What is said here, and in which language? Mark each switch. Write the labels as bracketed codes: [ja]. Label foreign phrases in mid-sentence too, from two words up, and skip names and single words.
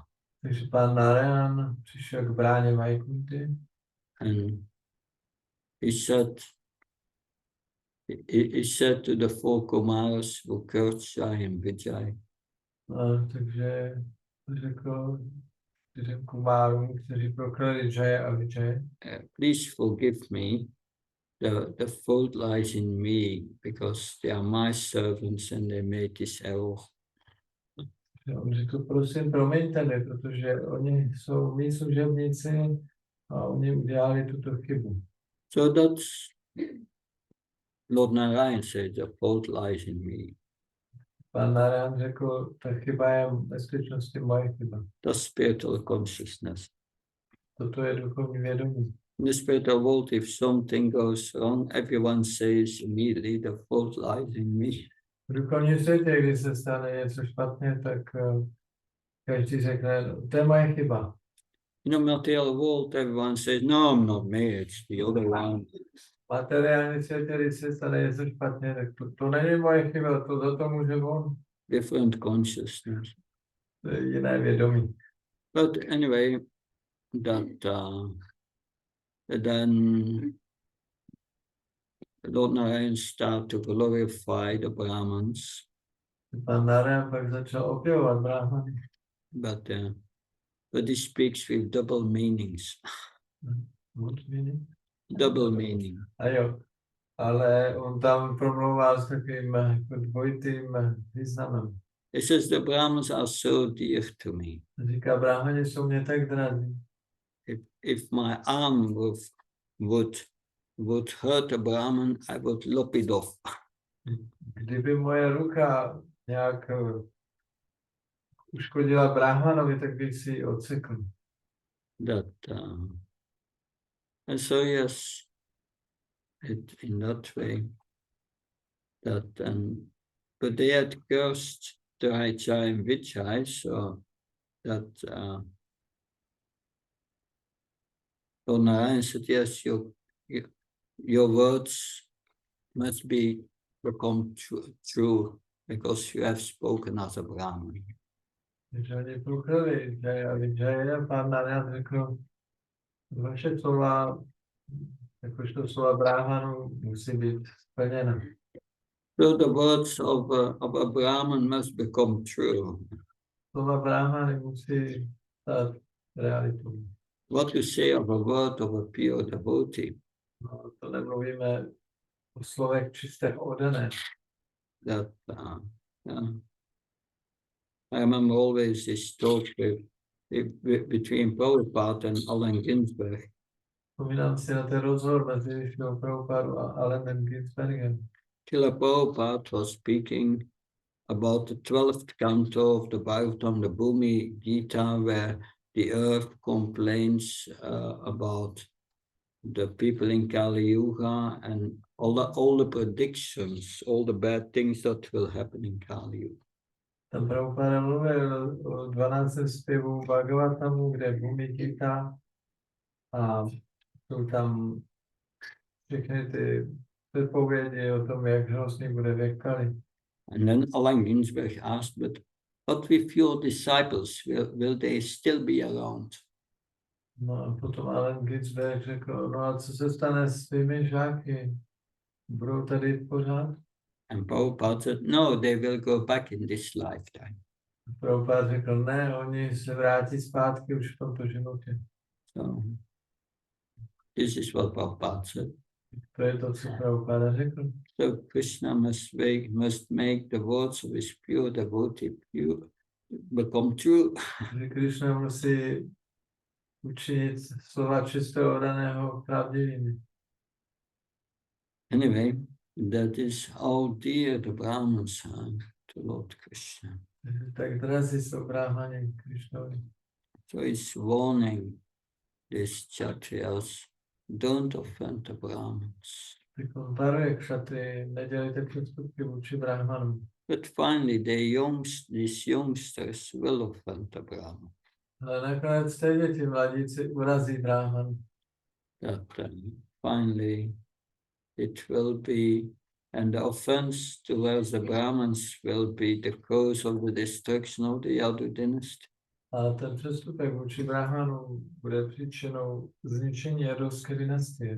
[cs] Takže pán Narayan přišel k bráně Vaikunty [en] And he said to the four Kumaras who cursed Jai and Vijay, [cs] takže řekl čtyřem kumárům, kteří proklali Jaya a Vijay, [en] please forgive me. The fault lies in me because they are my servants and they made this error. [cs] on řekl, prosím, promiňte mi, protože oni jsou mý služebníci a oni udělali tuto chybu. [en] So that's Lord Narayan said, the fault lies in me. [cs] Pán Narayan řekl, ta chyba je ve skutečnosti moje chyba. [en] That's spiritual consciousness. [cs] Toto je duchovní vědomí. [en] In the spiritual world, if something goes wrong, everyone says immediately, the fault lies in me. [cs] V duchovním světě, když se stane něco špatně, tak každý řekne, to je moje chyba. [en] In the material world, everyone says, no, I'm not me, it's the other one. [cs] V materiálním světě, když se stane něco špatně, tak to není moje chyba, to za to může on. [en] Different consciousness. [cs] To je jiné vědomí. [en] But anyway, then Lord Narayan started to glorify the Brahmins. [cs] Pán Narayan pak začal opěvovat brahmany. [en] But he speaks with double meanings. What meaning? Double meaning. [cs] A jo, ale on tam promlouvá s takovým jako dvojitým významem. [en] He says the Brahmins are so dear to me. [cs] Říká, brahmani jsou mě tak drazí. [en] If my arm would hurt a Brahmin, I would lop it off. [cs] Kdyby moje ruka nějak uškodila brahmanovi, tak bych si ji odsekl. [en] And so yes, in that way, but they had cursed the Jai and Vijay, so that Lord Narayan said, yes, your words must become true because you have spoken as a Brahmin. [cs] Když oni prokali Jaya a Vijaya, pán Narayan řekl, vaše slova, jakožto slova brahmanů, musí být splněna. [en] So the words of a Brahman must become true. [cs] Slova brahmany musí stát realitou. [en] What you say of a word of a pure devotee. [cs] No, to nemluvíme o slovech čistého odané. [en] I remember always this talk between Prabhupada and Allen Ginsberg. [cs] Vzpomínám si na ten rozhovor mezi Višnou Prabhupádou a Allenem Ginsbergem. [en] Srila Prabhupada was speaking about the 12th canto of the Bhagavatam, the Bhumi Gita, where the earth complains about the people in Kali Yuga and all the predictions, all the bad things that will happen in Kali Yuga. [cs] Tam Prabhupáda mluvil o 12. zpěvu Bhagavatamu, kde je Bhumi Gita a jsou tam všechny ty předpovědi o tom, jak hrozný bude věk Kali. [en] And then Allen Ginsberg asked, but what with your disciples, will they still be around? [cs] No a potom Allen Ginsberg řekl, no a co se stane s svými žáky? Budou tady pořád? [en] And Prabhupada said, no, they will go back in this lifetime. [cs] Prabhupada řekl, ne, oni se vrátí zpátky už v tomto životě. [en] So, this is what Prabhupada said. [cs] To je to, co Prabhupada řekl. [en] So Krishna must make the words of his pure devotee become true. [cs] Že Krishna musí učinit slova čistého odaného pravdivými. [en] Anyway, that is how dear the Brahmins are to Lord Krishna. [cs] Tak drazí jsou brahmani Krishnovi. [en] So he's warning these Kshatriyas, don't offend the Brahmins. [cs] Tak on varuje kšatry, nedělejte předstupky vůči brahmanům. [en] But finally, these youngsters will offend the Brahmins. [cs] Ale nakonec stejně ti mladíci urazí brahman. [en] That finally it will be, and the offense towards the Brahmins will be the cause of the destruction of the Yadu dynasty. [cs] A ten přestupek vůči Brahmanům bude příčinou zničení jadovské dynastie.